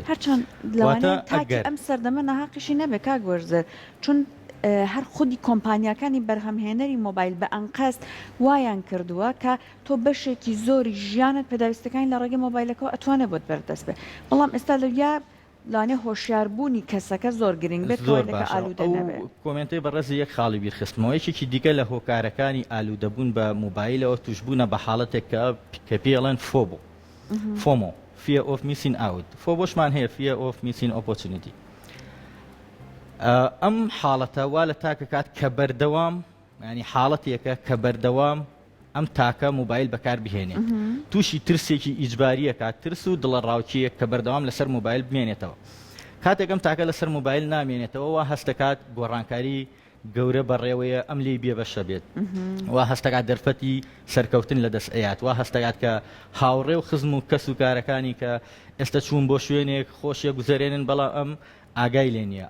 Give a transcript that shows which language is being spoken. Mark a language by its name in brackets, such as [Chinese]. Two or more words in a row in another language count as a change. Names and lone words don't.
[Central Kurdish] هەرچەند لەوانەیە تاکی ئەم سەردەمە نەهاقیشی نەبێت کاک وەرزەر، چون هەر خودی کۆمپانیەکانی بەرهەمهێنەری مۆبایل بە ئەنقەست وایان کردووە کە تۆ بەشێکی زۆری ژیانت پێداویستەکانی لە ڕێگەی مۆبایلەکەەوە ئەتوانێت بۆت بەردەست بێت. بەڵام ئێستا لەویا لانێ هۆشیاربوونی کەسەکە زۆر گرنگ بێت تۆلەکە ئالوودە نەبێت. کۆمنتی بەڕێزی یەک خاڵی بیرخستمەوە یەکێکی دیکە لە هۆکارەکانی ئالوودەبوون بە مۆبایلەوە توشبوونە بە حاڵەتێک کە پێڵەن فۆمۆ [English] fear of missing out. [Central Kurdish] فۆبۆشمان هەیە [English] fear of missing opportunity. [Central Kurdish] ئەم حاڵەتە وا لە تاکە کات کە بەردەوام ینی حاڵەتێکە کە بەردەوام ئەم تاکە موبایل بەکار بهێنێ تووشی ترسێکی ئیجباریە کات ترس و دڵە ڕاوکیەک کە بەردەوام لەسەر موبایل بمێنێتەوە. کاتێک ئەم تاکە لەسەر موبایل نامێنێتەوە وا هەستەکات گۆڕانکاری گەورە بەڕێوەیە ئەم لێی بێبەشە بێت، وا هەستەکات دەرفەتی سەرکەوتن لە دەست ئەیات، وا هەستەکات کە هاوڕێ و خزم و کەس و کارەکانی کە ئێستا چوون بۆ شوێنێک خۆشیە گوزارێنن بەڵام ئەم ئاگای لێ نییە.